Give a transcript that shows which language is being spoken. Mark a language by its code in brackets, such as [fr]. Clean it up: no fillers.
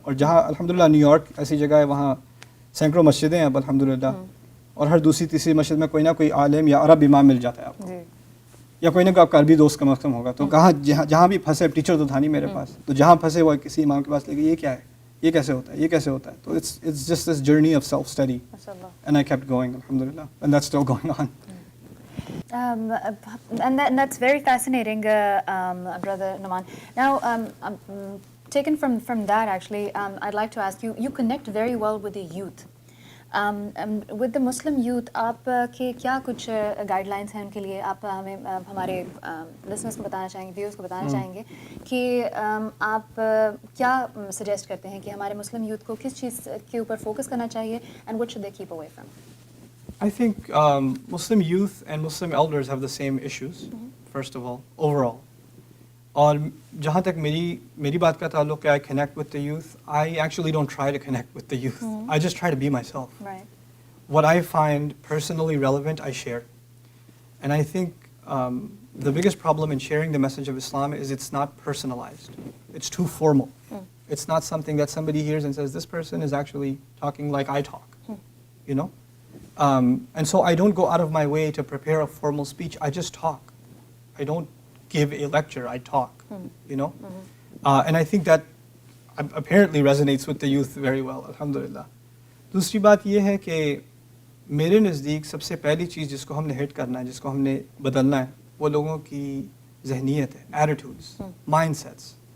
[ur] اور جہاں الحمدللہ نیو یارک ایسی جگہ ہے، وہاں سینکڑوں مسجدیں ہیں اب الحمدللہ، اور ہر دوسری تیسری مسجد میں کوئی نہ کوئی عالم یا عرب امام مل جاتا ہے آپ کو، یا کوئی نہ کوئی آپ کا عربی دوست کم از کم ہوگا. تو کہاں جہاں بھی پھنسے، ٹیچر تو تھا نہیں میرے پاس، تو جہاں پھنسے وہ کسی امام کے پاس لے کے یہ کیا ہے، یہ کیسے ہوتا ہے، یہ کیسے ہوتا ہے. [en] تو it's just this journey of self study and I kept going الحمدللہ and that's still going on. And that's very fascinating, Brother Numan. Now, taken from that, actually, I'd like to ask you, you connect very well with the youth. With the Muslim youth, [ur] آپ کے کیا کچھ guide lines ہیں ان کے لیے؟ آپ ہمیں ہمارے لسنرس کو بتانا چاہیں گے، ویورز کو بتانا چاہیں گے کہ آپ کیا سجیسٹ کرتے ہیں کہ ہمارے مسلم یوتھ کو کس چیز کے اوپر فوکس کرنا چاہیے [en] and what should they keep away from? I think Muslim youth and Muslim elders have the same issues, first of all, overall. [ur] اور جہاں تک میری بات کا تعلق ہے [en] I connect with the youth I actually don't try to connect with the youth I just try to be myself Right. what I find personally relevant, I share. And I think the biggest problem in sharing the message of Islam is it's not personalized. It's too formal. It's not something that somebody hears and says, this person is actually talking like I talk, you know? And so I don't go out of my way to prepare a formal speech. I just talk. I don't give a lecture. I talk, you know? And I think that apparently resonates with the youth very well, alhamdulillah. [ur] دوسری بات یہ ہے کہ میرے نزدیک سب سے پہلی چیز جس کو ہم نے ہٹ کرنا ہے، جس کو ہم نے بدلنا ہے، وہ لوگوں کی ذہنیت ہے، ایٹیٹیوڈس، مائنڈ سیٹس.